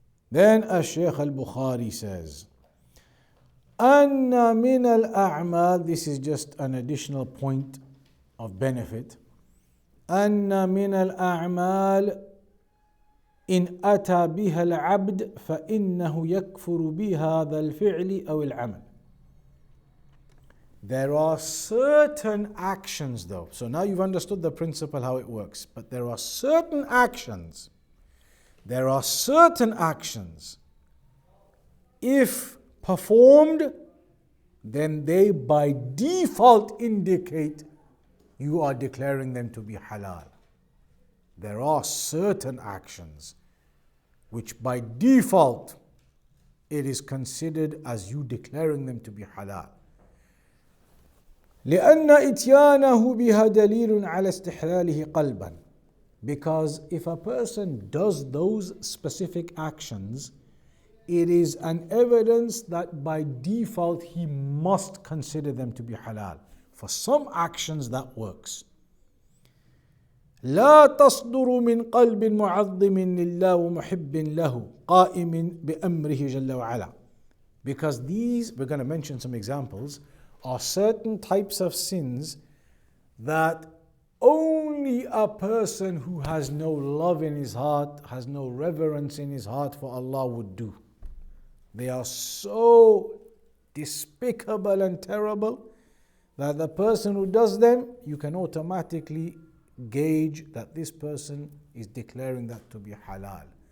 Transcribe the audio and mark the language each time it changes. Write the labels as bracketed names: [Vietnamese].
[English] Then Shaykh al-Bukhari says, [Arabic] أن من الأعمال, [English] this is just an additional point of benefit, [Arabic] أن من الأعمال إن أتى بها العبد فإنه يكفر بهذا الفعل أو العمل. [English] There are certain actions though. So now you've understood the principle how it works. But there are certain actions. There are certain actions. If performed, then they by default indicate you are declaring them to be halal. There are certain actions which by default it is considered as you declaring them to be halal. [Arabic] لأن إتيانه بها دليل على استحلاله قلبا. [English] Because if a person does those specific actions, it is an evidence that by default he must consider them to be halal. For some actions that works. [Arabic] لا تصدر من قلب معظم لله ومحب له قائم بأمره جل وعلا. [English] Because these, we're going to mention some examples, are certain types of sins that only a person who has no love in his heart, has no reverence in his heart for Allah would do. They are so despicable and terrible that the person who does them, you can automatically gauge that this person is declaring that to be halal.